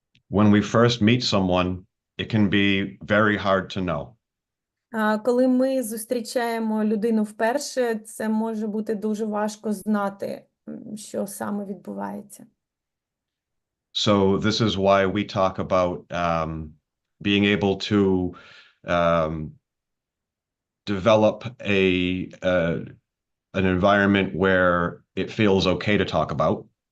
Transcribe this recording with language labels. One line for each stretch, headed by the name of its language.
English: When we first meet someone, it can be very hard to know.
Ukrainian: Коли ми зустрічаємо людину вперше, це може бути дуже важко знати, що саме відбувається.
English: So this is why we talk about being able to develop an environment where it feels okay to talk about.